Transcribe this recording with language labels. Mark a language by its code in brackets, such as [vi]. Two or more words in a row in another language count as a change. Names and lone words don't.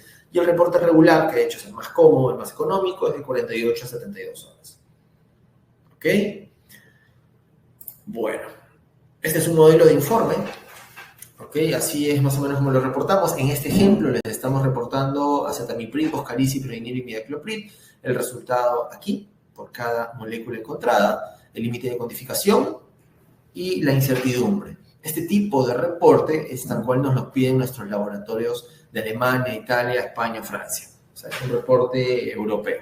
[es] Y el reporte regular, que de hecho es el más cómodo, el más económico, es de 48 a 72 horas. ¿Ok? Bueno. Este es un modelo de informe, ¿ok? ¿Ok? Así es más o menos como lo reportamos. En este ejemplo les estamos reportando acetamiprid, boscalid, ciproinil y imidacloprid. El resultado aquí, por cada molécula encontrada, el límite de cuantificación y la incertidumbre. Este tipo de reporte es tal cual nos lo piden nuestros laboratorios de Alemania, Italia, España, Francia. O sea, es un reporte europeo.